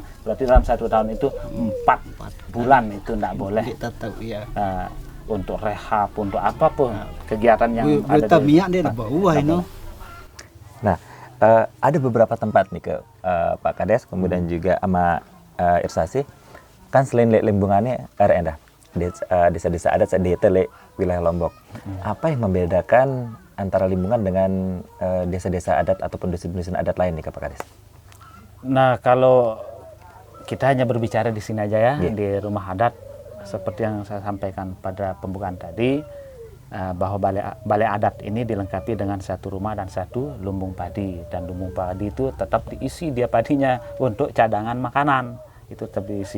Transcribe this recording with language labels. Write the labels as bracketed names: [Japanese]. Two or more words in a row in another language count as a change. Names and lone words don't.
[Indonesian] Berarti dalam 1 tahun itu 4 bulan itu tidak boleh. Tetap iya. Untuk rehab, untuk apapun kegiatan yang ada di minyak dia bawah ini. Nah, ada beberapa tempat nih ke Pak Kades, kemudian juga sama Irsasi, kan selain Limbungannya endah desa-desa adat di wilayah Lombok. Apa yang membedakan antara Limbungan dengan desa-desa adat ataupun dusun-dusun adat lain nih Pak Kades? Nah, kalau kita hanya berbicara di sini aja ya, di rumah adat, seperti yang saya sampaikan pada pembukaan tadi, bahwa balai adat ini dilengkapi dengan satu rumah dan satu lumbung padi, dan lumbung padi itu tetap diisi dia padinya untuk cadangan makanan, itu tetap diisi.